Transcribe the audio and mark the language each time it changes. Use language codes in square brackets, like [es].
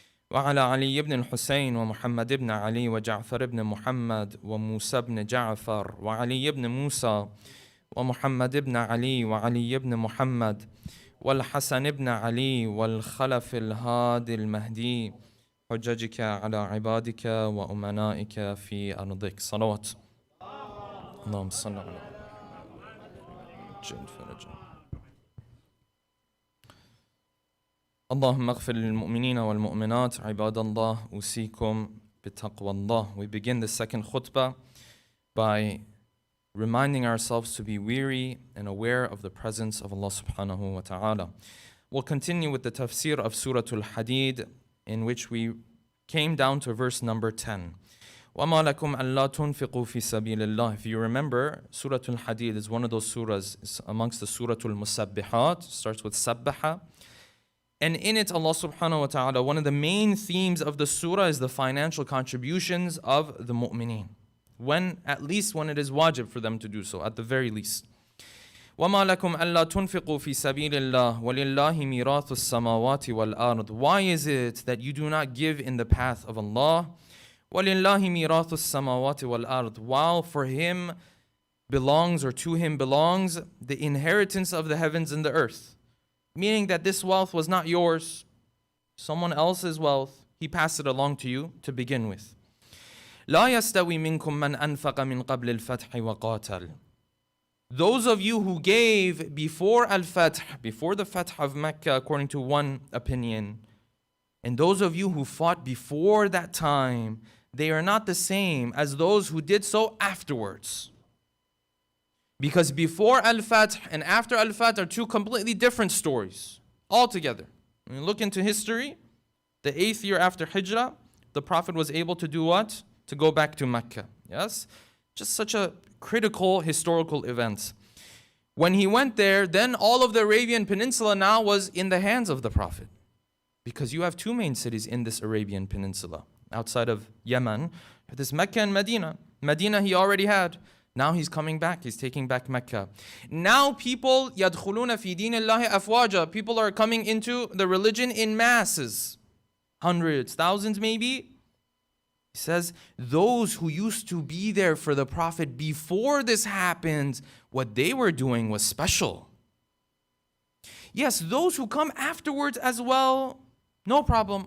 [ar] وعلى علي بن الحسين ومحمد بن علي وجعفر بن محمد وموسى بن جعفر وعلي بن موسى ومحمد بن علي وعلي بن محمد والحسن بن علي والخلف الهادي المهدي حججك على عبادك وأمنائك في أرضك صلوات اللهم صل على محمد فرجا اللهم اغفر للمؤمنين والمؤمنات عباد الله أوصيكم بتقوى الله. [en] We begin the second khutbah by reminding ourselves to be weary and aware of the presence of Allah subhanahu wa ta'ala. We'll continue with the tafsir of Surah Al-Hadid, in which we came down to verse number 10. [ar] وَمَا لَكُمْ أَلَّا تُنْفِقُوا فِي سَبِيلِ اللَّهِ. [en] If you remember, Surah Al-Hadid is one of those surahs, it's amongst the Surah Al-Musabbihat, starts with Sabbaha. And in it, Allah subhanahu wa ta'ala, one of the main themes of the surah is the financial contributions of the mu'mineen. At least when it is wajib for them to do so, at the very least. [ar] وَمَا لَكُمْ أَلَّا تُنْفِقُوا فِي سَبِيلِ اللَّهِ وَلِلَّهِ مِيرَاثُ السَّمَاوَاتِ وَالْأَرْضِ. [en] Why is it that you do not give in the path of Allah? [ar] وَلِلَّهِ مِيرَاثُ السَّمَاوَاتِ وَالْأَرْضِ. [en] While for Him belongs, or to Him belongs, the inheritance of the heavens and the earth. Meaning that this wealth was not yours, someone else's wealth. He passed it along to you to begin with. [ar] لا يستوي منكم من أنفق من قبل الفتح وقاتل. [en] Those of you who gave before al-Fath, before the Fath of Mecca, according to one opinion, and those of you who fought before that time, they are not the same as those who did so afterwards. Because before al-Fath and after al-Fath are two completely different stories altogether. When you look into history, the 8th year after Hijrah, the Prophet was able to do what? To go back to Mecca. Yes? Just such a critical historical event. When he went there, then all of the Arabian Peninsula now was in the hands of the Prophet. Because you have two main cities in this Arabian Peninsula. Outside of Yemen, there's Mecca and Medina. Medina he already had. Now he's coming back. He's taking back Mecca. Now people, [ar] يَدْخُلُونَ فِي دِينِ اللَّهِ أَفْوَاجًا. [en] People are coming into the religion in masses. Hundreds, thousands maybe. He says, those who used to be there for the Prophet before this happened, what they were doing was special. Yes, those who come afterwards as well, no problem.